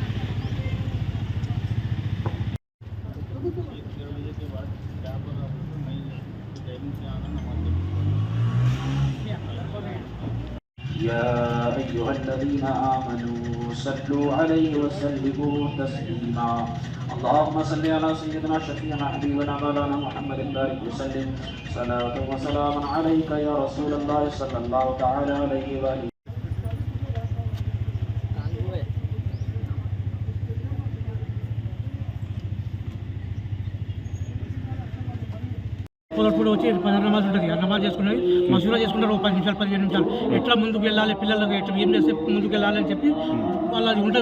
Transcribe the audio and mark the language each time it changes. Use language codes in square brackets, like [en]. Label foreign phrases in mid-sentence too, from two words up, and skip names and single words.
[ar] يا أيها الذين آمنوا صلوا عليه وسلموا تسليما. اللهم صل على سيدنا شفيعنا حبيبنا مولانا محمد بارك وسلم صلاة وسلام عليك يا رسول الله صلى الله تعالى عليه وآله. [te] పొలప్పుడు వచ్చి నమాజ్ ఉంటుంది, నమాజ్ చేసుకున్నది మసూరా చేసుకుంటారు 10 నిమిషాలు 15 నిమిషాలు ఎట్లా ముందుకు వెళ్ళాలి, పిల్లలకు ఎట్లా ఏం చేస్తే ముందుకు వెళ్ళాలి అని చెప్పి వాళ్ళది ఉంటుంది.